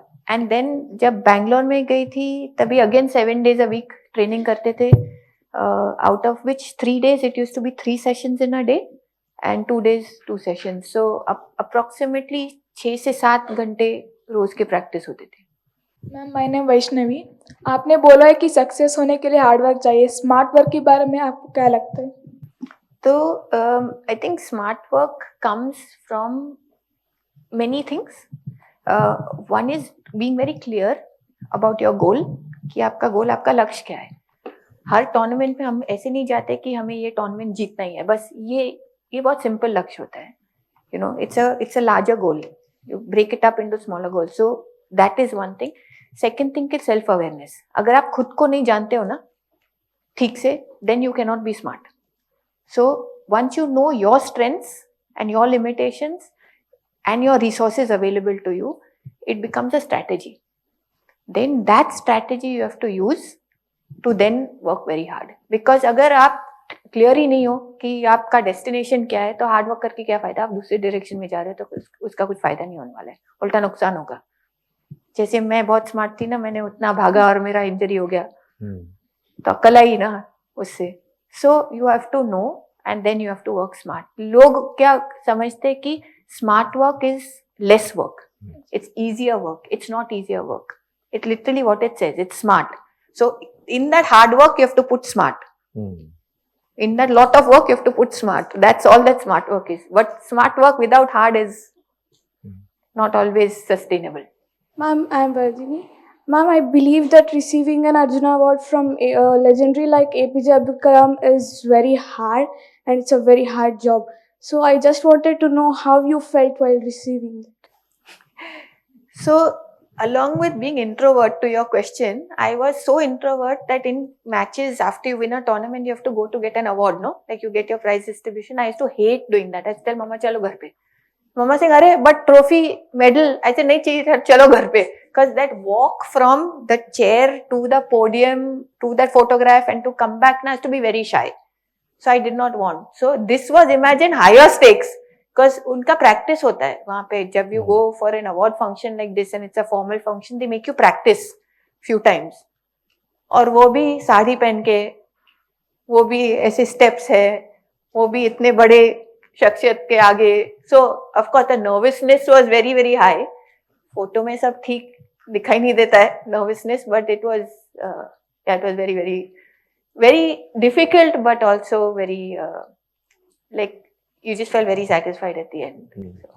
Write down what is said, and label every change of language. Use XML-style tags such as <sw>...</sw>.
<en>And then</en> <hi>जब बैंगलोर में गई थी तभी</hi> <en>again 7 days a week training</en> <hi>करते थे,</hi> <en>out of which 3 days it used to be 3 sessions in a day and 2 days 2 sessions. So approximately</en> <hi>6 से 7 घंटे रोज के प्रैक्टिस होते थे.</hi> <en>Ma'am my name Vaishnavi.</en> <hi>आपने बोला है कि सक्सेस होने के लिए हार्ड वर्क चाहिए. स्मार्ट वर्क के बारे में आपको क्या लगता है?</hi> <en>तो I think smart work comes from many things. One is being very clear about your goal,</en> <hi>कि आपका गोल, आपका लक्ष्य क्या है. हर टूर्नामेंट में हम ऐसे नहीं जाते कि हमें ये टूर्नामेंट जीतना ही है, बस ये बहुत सिंपल लक्ष्य होता है.</hi> <en>You know, it's a larger goal. You break it up into smaller goals. So that is one thing. Second thing is self awareness.</en> <hi>अगर आप खुद को नहीं जानते हो ना ठीक से,</hi> <en>then you cannot be smart. So once you know your strengths and your limitations and your resources available to you, it becomes a strategy. Then that strategy you have to use to then work very hard.</en> <hi>Because अगर आप clear ही नहीं हो कि आपका destination क्या है, तो hard work करके क्या फायदा. आप दूसरे डायरेक्शन में जा रहे हो तो उसका कुछ फायदा नहीं होने वाला है, उल्टा नुकसान होगा. जैसे मैं बहुत स्मार्ट थी ना, मैंने उतना भागा और मेरा इंजरी हो गया, तो अकल आई ना उससे.</hi> <en>So you have to know and then you have to work smart.</en> <hi>लोग क्या समझते हैं कि</hi> <en>Smart work is less work. It's easier work. It's not easier work. It's literally what it says. It's smart. So in that hard work, you have to put smart. In that lot of work, you have to put smart. That's all that smart work is. But smart work without hard is not always sustainable. Ma'am, I am Vardhini. Ma'am, I believe that receiving an Arjuna Award from a legendary like APJ Abdul Kalam is very hard, and it's a very hard job. So I just wanted to know how you felt while receiving it. So along with being introvert, to your question, I was so introvert that in matches, after you win a tournament, you have to go to get an award, no? Like you get your prize distribution. I used to hate doing that. I used to tell Mama,</en> <hi>chalo ghar pe.</hi> <en>Mama saying, "Arey, but trophy, medal." I said,</en> <hi>"Nahi chahiye, chalo ghar pe."</hi> <en>Because that walk from the chair to the podium to that photograph and to come back now has to be very shy. So I did not want. So this was, imagine, higher stakes.</en> <hi>Because उनका practice होता है वहाँ पे.</hi> <en>जब you go for an award function like this and it's a formal function, they make you practice few times.</en> <hi>और वो भी साड़ी पहन के, वो भी ऐसे steps है, वो भी इतने बड़े शख्सियत के आगे.</hi> <en>So of course the nervousness was very very high.</en> <hi>Photo में सब ठीक दिखाई नहीं देता है</hi> <en>nervousness, but it was very very very difficult, but also very like you just felt very satisfied at the end.</en>